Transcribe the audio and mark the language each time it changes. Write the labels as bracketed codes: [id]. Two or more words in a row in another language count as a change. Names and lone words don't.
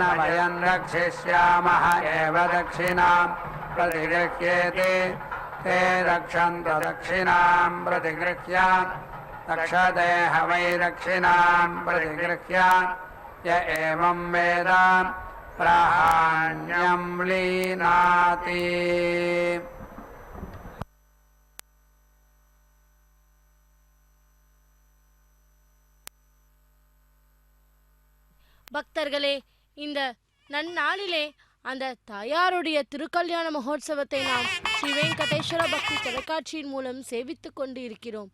[sa] वयं रक्षिष्यामः एव दक्षिणां प्रतिगृह्येते ते रक्षन्तु दक्षिणां प्रतिगृह्य रक्षते ह वै दक्षिणां प्रतिगृह्य य एवं वेद प्राहाण्यं लीनाति। [ta] பக்தர்களே, இந்த நன்னாளிலே அந்த தாயாருடைய திருக்கல்யாண மகோத்சவத்தை நாம் ஸ்ரீ வெங்கடேஸ்வர பக்தி தொலைக்காட்சியின் மூலம் சேவித்து கொண்டு இருக்கிறோம்.